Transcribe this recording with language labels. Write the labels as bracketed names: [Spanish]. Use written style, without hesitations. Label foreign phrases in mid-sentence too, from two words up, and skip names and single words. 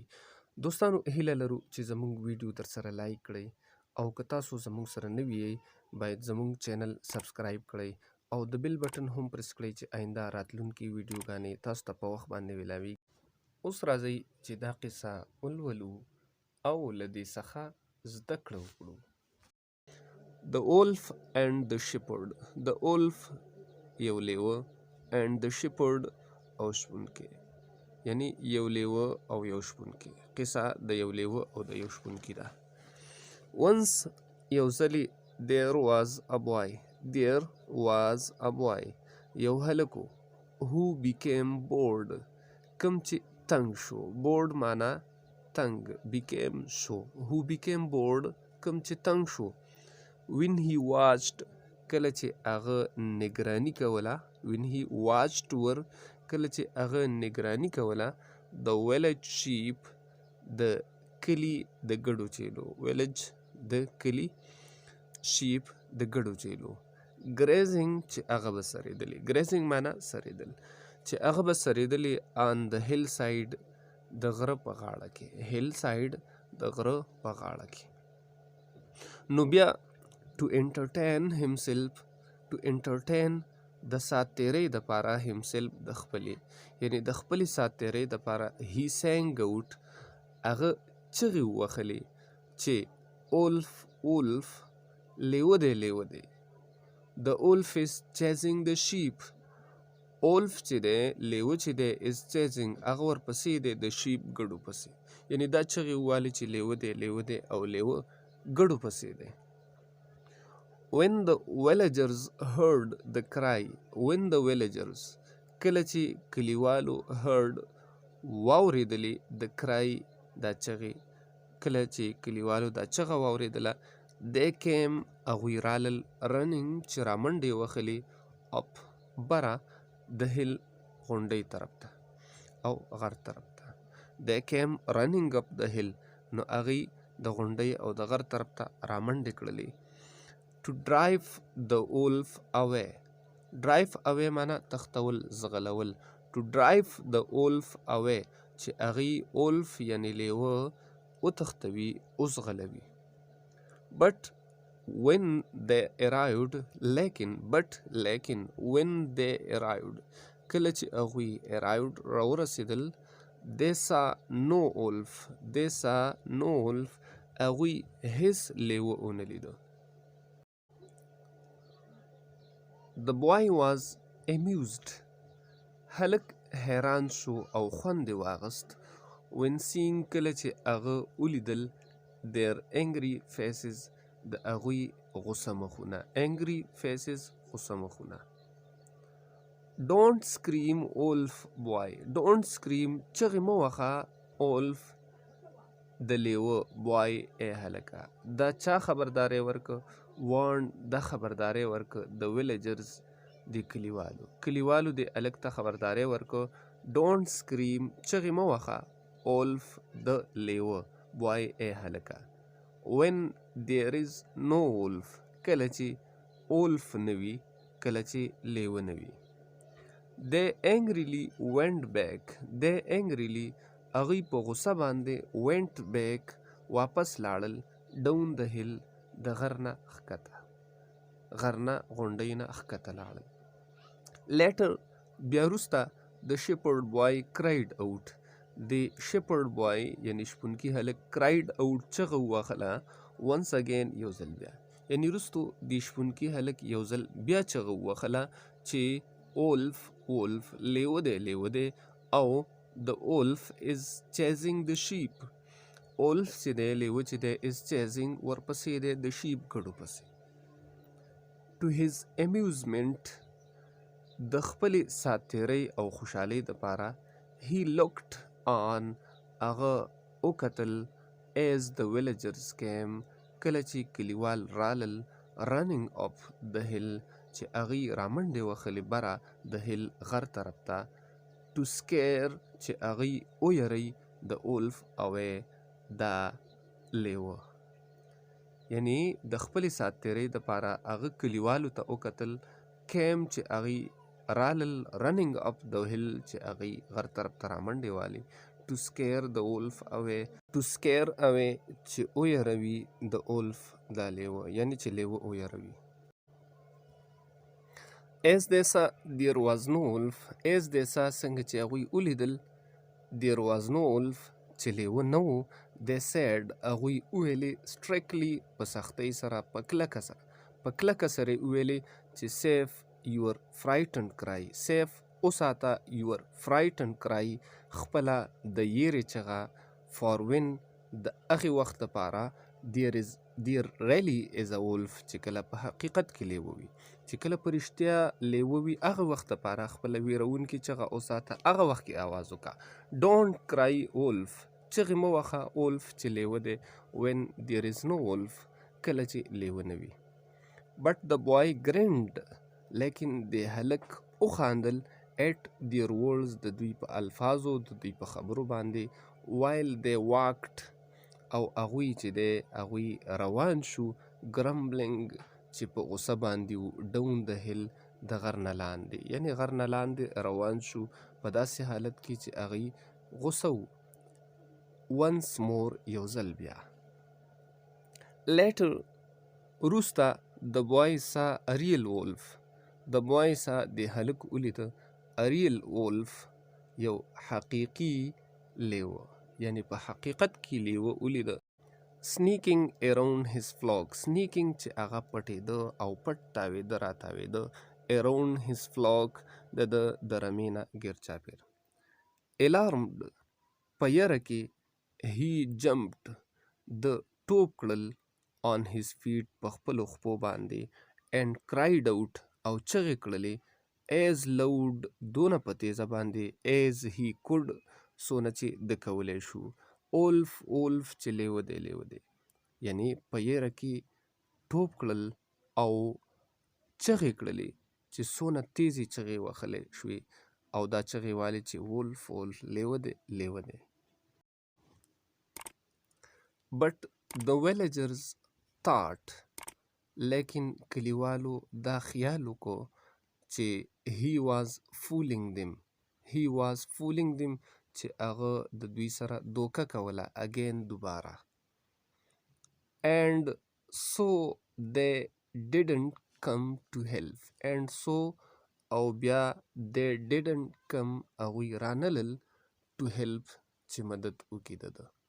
[Pashto] دوستانو هیله لرو چې زمونږ ویډیو در سره لایک کړئ او که تاسو زموږ سره نوي یئ باید زموږ چینل سبسکرایب کړئ او د [English] bell button [Pashto] هم پرس کړئ چې آینده راتلونکي ویډیوګانې تاسو ته په وخت باندې ویلاویږي. اوس راځئ چې دا قصه ولولو او له دې څخه زده کړه وکړو. [English] The wolf and the shepherd. The wolf [Pashto] یو لیوه [English] and the shepherd [Pashto] او شپونکی، یعنی یو لیوه او یو شپونکی. قصه د یو لیوه او د یو شپونکی ده. Once یو ځلې [English] there was a boy [Pashto] یو هلک [English] who became bored [Pashto] کم چې تنگ شو. bored معنا تنگ، became شو، [English] who became bored [Pashto] کم چې تنگ شو. [English] when he watched [Pashto] کله چې هغه نگرانی کوله، [English] when he watched [Pashto] ور کله چې هغه نگرانی کوله [English] the village sheep [Pashto] د کلی د ګډو چیلو، village د کلی، sheep د ګډو چیلو. grazing چې هغه به سریدلی، grazing معنا سریدل، چې هغه به سریدلی [English] on the hill side [Pashto] د غره په غاړه کې، [English] hill side [Pashto] د غره په غاړه کې. نو بیا [English] to entertain himself، to entertain [Pashto] د سات تیرۍ دپاره، himself د خپلې یعنی د خپلې سات تیرۍ دپاره [English] he sang out [Pashto] هغه چغې ووهلې چې wolf لیوه دی لیوه دی. [English] the wolf is chasing the sheep wolf [Pashto] چې دی لیوه چې دی [English] is chasing [Pashto] هغه ورپسې دی د sheep ګډو پسې، یعنی دا چغې ووالې چې لیوه دی لیوه دی او لیوه ګډو پسې دی. [English] when the villagers heard the cry when the villagers [Pashto] کله چې کلیوالو heard واورېدلې [English] the cry [Pashto] دا چغې، کله چې کلیوالو دا چغه واورېدله [English] they came [Pashto] هغوی رالل running چې رامنډې وهلې up بره د hill غونډۍ طرف ته او غر طرف ته. [English] they came running up the hill [Pashto] نو هغوی د غونډۍ او د غر طرف ته رامنډې کړلې. [English] to drive the wolf away drive away [Pashto] معنا تختول زغلول. [English] to drive the wolf away [Pashto] چې هغوی wolf یعنی لیوه وتښتوي وزغلوي. [English] but when they arrived لیکن when they arrived [Pashto] کله چې هغوی [English] arrived راورسېدل they saw no wolf [Pashto] هغوی هیڅ لیوه ونه لیده. [English] the boy was amused [Pashto] هلک حیران شو او خوند یې واغست [English] when seeing [Pashto] کله چې هغه ولیدل [English] their angry faces [Pashto] د هغوی غوسه مخونه، [English] angry faces [Pashto] غوسه مخونه. [English] don't scream wolf boy don't scream [Pashto] چغې مه وهه [English] wolf [Pashto] د لیوه [English] boy [Pashto] ای هلکه. دا چا خبرداری ورکه warn دا خبرداری ورکه د villagers د کلیوالو د هلک ته خبرداری ورکه [English] don't scream [Pashto] چغې مه وهه wolf د لیوه boy ای هلکه. [English] when there is no wolf [Pashto] کله چې wolf نه وي، کله چې لیوه نه وي. [English] they angrily went back [Pashto] هغوی په غوسه باندې [English] went back [Pashto] واپس لاړل [English] down the hill [Pashto] د غر نه ښکته، غر نه غونډۍ نه ښکته لاړل. later بیا وروسته [English] the shepherd boy cried out [Pashto] د [English] shepherd boy [Pashto] یعنی شپونکي هلک [English] cried out [Pashto] چغه ووهله [English] once again [Pashto] یو ځل بیا، یعنی وروستو د شپونکي هلک یو ځل بیا چغه ووهله چې wolf لیوه دی او [English] the wolf is chasing the sheep wolf [Pashto] چې دی لیوه چې دی [English] is chasing [Pashto] ورپسې دی د sheep ګډو پسې. [English] To his amusement [Pashto] د خپلې ساتیرۍ او خوشحالۍ دپاره [English] he looked on [Pashto] هغه وکتل [English] as the villagers came [Pashto] کله چې کلیوال رالل [English] running up the hill [Pashto] چې هغوی رامنډې وهلې بره د hill غر طرف ته [English] to scare [Pashto] چې هغوی ویروي د [English] wolf away [Pashto] دا لیوه. یعنی د خپلې ساتیرۍ دپاره هغه کلیوالو ته وکتل came چې هغوی رالل [English] running up the hill [Pashto] چې هغوی غر طرف ته رامنډې والي [English] to scare the wolf away [Pashto] چې ویروي د wolf دا لیوه یعنی چې لیوه ویروي. [English] as they saw there was no wolf [Pashto] څنګه چې هغوی ولیدل [English] there was no wolf [Pashto] چې لیوه نه و [English] they [Pashto] said هغوی وویلې strictly په سختۍ سره په کلکه سره وویلې چې [English] save your frightened cry [Pashto] وساته [English] your frightened cry [Pashto] خپله د یېرې چغه [English] for when [Pashto] د هغې وخت دپاره [English] there really is a wolf [Pashto] چې کله په حقیقت کې لیوه وي چې کله په رښتیا لیوه وي هغه وخت دپاره خپله ویرونکې چغه وساته هغه وخت کې آواز وکړه. [English] don't cry wolf [Pashto] چغې مه وهه wolf چې لیوه دی [English] when there is no wolf [Pashto] کله چې لیوه نه وي. [English] but the boy grinned [Pashto] لیکن د هلک وخاندل [English] at their words [Pashto] د دوی په الفاظو د دوی په خبرو باندې [English] while they walked [Pashto] او هغوی چې دی هغوی روان شو grumbling چې په غوسه باندې و [English] down the hill [Pashto] د غر نه لاندې یعنی غر نه لاندې روان شو په داسې حالت کې چې هغوی غوسه و. [English] once more [Pashto] یو ځل بیا. later وروسته [English] the boy saw a real wolf [Pashto] د هلک ولیده [English] a real wolf [Pashto] یو حقیقي لیوه یعنی په حقیقت کې لیوه ولیده [English] sneaking around his flock [Pashto] چې هغه پټېده او پټ تاوېده راتاوېده [English] around his flock [Pashto] د رمې نه ګیر چاپېر. alarmed په یره کې [English] he jumped [Pashto] د ټوپ کړل [English] on his feet [Pashto] په خپلو خپو باندې [English] and cried out [Pashto] او چغې کړلې [English] as loud [Pashto] دونه په تیزه باندې [English] as he could [Pashto] څونه چې د کولی شو wolf چې لیوه دی یعنی په یره کې ټوپ کړل او چغې کړلې چې څونه تیزې چغې وهلی شوې او دا چغې والې چې wolf لیوه دی. [English] but the villagers thought [Pashto] لیکن کلیوالو دا خیال وکړو چې [English] he was fooling them [Pashto] چې هغه د دوی سره دوکه کوله again دوباره. [English] and so they didn't come to help [Pashto] او بیا [English] they didn't come [Pashto] هغوی رانلل [English] to help [Pashto] چې مدد وکړي د